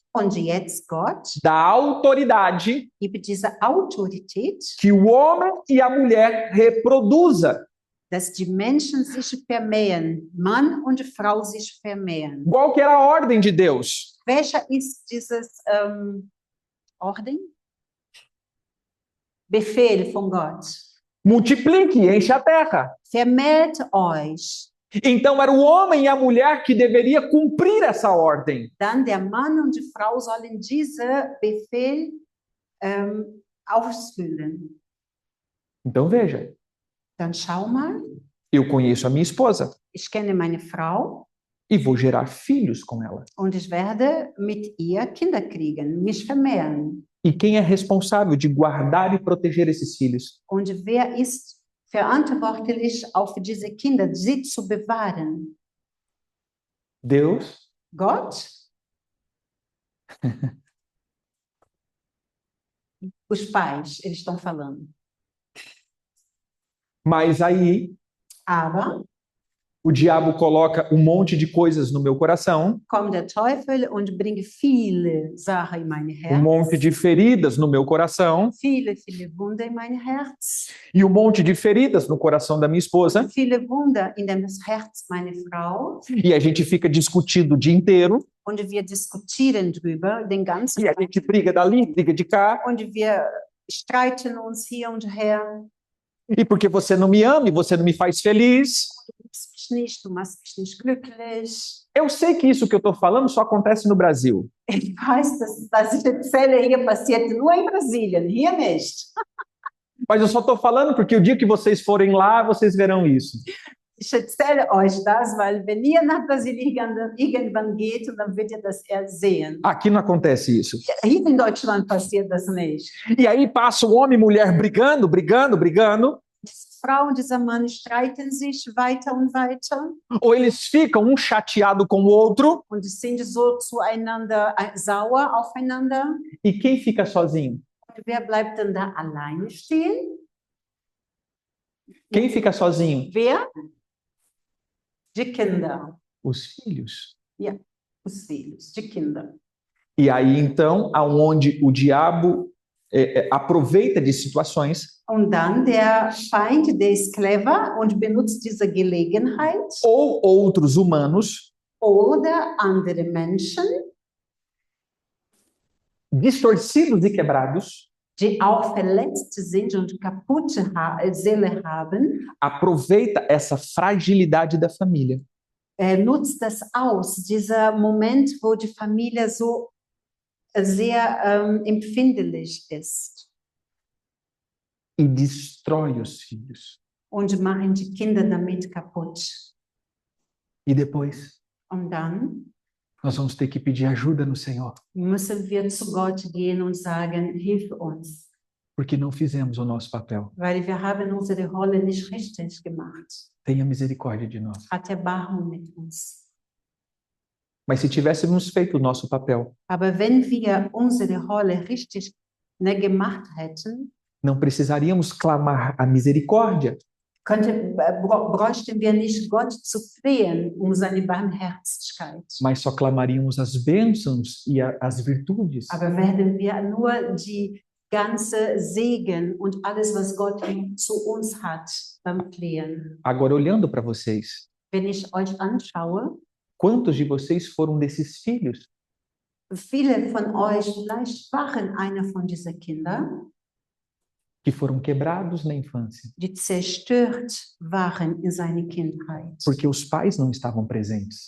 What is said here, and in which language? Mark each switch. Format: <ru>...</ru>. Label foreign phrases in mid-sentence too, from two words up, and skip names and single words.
<de>Und jetzt Gott</de> <pt>dá autoridade</pt> <de>gibt diese Autorität,</de> <pt>que o homem e a mulher reproduza.</pt> <de>dass die Menschen sich vermehren, Mann und Frau sich vermehren.</de> <pt>Qual que era a ordem de Deus?</pt> <de>Welcher ist dieses Orden? Befehl von Gott.</de> <pt>Multiplique, enche a terra.</pt> <de>Vermehrt euch.</de> <pt>Então era o homem e a mulher que deveria cumprir essa ordem.</pt> <de>Dann der Mann und die Frau sollen diese Befehl ausfüllen.</de> <pt>Então veja,</pt> <de>Dann schau mal,</de> <pt>eu conheço a minha esposa</pt> <de>ich kenne meine Frau</de> <pt>e vou gerar filhos com ela.</pt> <de>und ich werde mit ihr Kinder kriegen, mich vermehren.</de> <pt>E quem é responsável de guardar e proteger esses filhos?</pt> <de>Und wer ist verantwortlich, auf diese Kinder, sie zu bewahren?</de> <pt>Deus.</pt> <de>Gott?</de> <pt>Os pais, eles estão falando. Mas aí</pt> <de>Aber</de> <pt>o diabo coloca um monte de coisas no meu coração,</pt> <de>kommt der Teufel und bringt viele Sachen in mein Herz.</de> <pt>monte de feridas no meu coração</pt> <de>Viele Wunder in mein Herz.</de> <pt>e um monte de feridas no coração da minha esposa.</pt> <de>Viele Wunder in das Herz meiner Frau.</de> <pt>E a gente fica discutindo o dia inteiro.</pt> <de>Und wir diskutieren drüber den ganzen</de> <pt>E a</pt> <de>Tag.</de> <pt>gente briga dali, briga de cá.</pt> <de>Und wir streiten uns hier und her.</de> <pt>E porque você não me ama e você não me faz feliz.</pt> <de>Du liebst mich nicht, du machst mich nicht glücklich.</de> <pt>Eu sei que isso que eu estou falando só acontece no Brasil.</pt> <de>Ich weiß, dass ich erzähle, hier passiert nur in Brasilien, hier nicht.</de> <pt>Mas eu só estou falando porque o dia que vocês forem lá, vocês verão isso.</pt> <de>Ich erzähle euch das, weil wenn ihr nach Brasilien irgendwann geht, dann wird ihr das sehen.</de> <pt>Aqui não acontece isso.</pt> <de>Hier in Deutschland passiert das nicht.</de> <pt>E aí passa o homem e mulher brigando.</pt> <de>Diese Frau und dieser Mann streiten sich weiter und weiter</de> <pt>Ou eles ficam um chateado com o outro.</pt> <de>und sind so zueinander sauer aufeinander.</de> <pt>E quem fica sozinho?</pt> <de>Und wer bleibt denn da alleine stehen?</de> <pt>Quem fica sozinho?</pt> <de>Wer? Die Kinder.</de> <pt>Os filhos. Os filhos,</pt> <de>die Kinder.</de> <pt>E aí, então, aonde o diabo aproveita de situações,</pt> <de>Und dann der Feind, der ist clever und benutzt diese Gelegenheit</de> <pt>ou outros humanos,</pt> <de>oder andere Menschen,</de> <pt>distorcidos e quebrados,</pt> <de>die auch verletzt sind und kaputte Seele haben,</de> <pt>aproveita essa fragilidade da família</pt> <de>nutzt das aus, dieser Moment, wo die Familie so sehr empfindlich ist</de> <pt>e destrói os filhos.</pt> <de>und machen die Kinder damit kaputt.</de> <pt>E depois,</pt> <de>Und dann</de> <pt>nós vamos ter que pedir ajuda no Senhor,</pt> <de>müssen wir zu Gott gehen und sagen, hilf uns,</de> <pt>porque não fizemos o nosso papel.</pt> <de>weil wir haben unsere Rolle nicht richtig gemacht.</de> <pt>Tenha misericórdia de nós.</pt> <de>Hat Erbarmung mit uns.</de> <pt>Mas se tivéssemos feito o nosso papel,</pt> <de>Aber wenn wir unsere Rolle richtig gemacht hätten,</de> <pt>não precisaríamos clamar a misericórdia,</pt> <de>bräuchten wir nicht Gott zu flehen seine Barmherzigkeit.</de> <pt>mas só clamaríamos as bênçãos e as virtudes.</pt> <de>Aber werden wir nur die ganze Segen und alles, was Gott zu uns hat, flehen.</de> <pt>Agora, olhando para vocês,</pt> <de>Wenn ich euch anschaue,</de> <pt>quantos de vocês foram desses filhos</pt> <de>viele von euch vielleicht waren einer von diesen Kindern,</de> <pt>que foram quebrados na infância,</pt> <de>die zerstört waren in seiner Kindheit,</de> <pt>porque os pais não estavam presentes.</pt>